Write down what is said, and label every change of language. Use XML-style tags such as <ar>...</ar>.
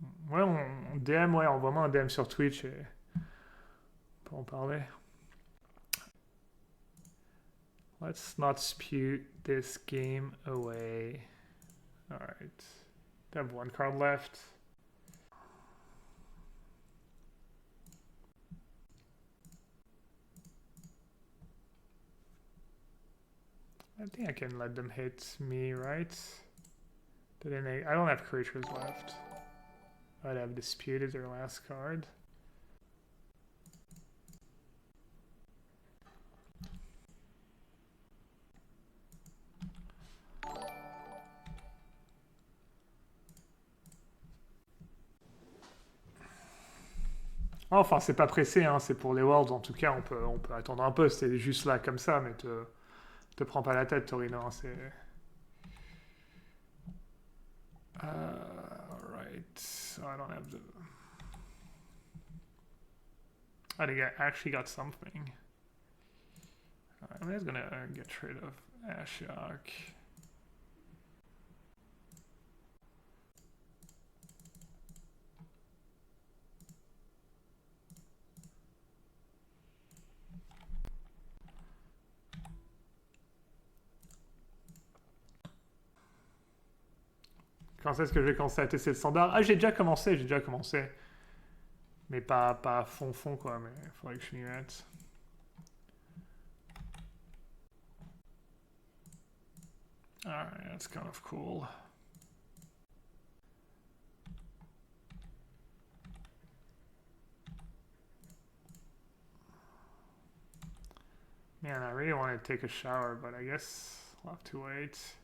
<fr>Ouais, on DM, ouais, envoie-moi un DM sur Twitch et on peut en parler.</fr> <en>Let's not spew this game away. Alright. I have 1 card left. I think I can let them hit me, right? But then I don't have creatures left. I'd have Dispute as their last card.</en> <fr>Enfin, c'est pas pressé, hein, c'est pour les Worlds. En tout cas, on peut attendre un peu. C'est juste là comme ça, mais te prends pas la tête, Torino. C'est...</fr> <en>Alright. so I don't have the... I think I actually got something. I'm just gonna get rid of Ashok.</en> <fr>Quand est-ce que je vais commencer à tester le standard? Ah, j'ai déjà commencé. Mais pas à fond quoi, mais il faudrait que je m'y mette.</fr> <en>Alright, that's kind of cool. Man, I really want to take a shower, but I guess I'll have to wait.</en>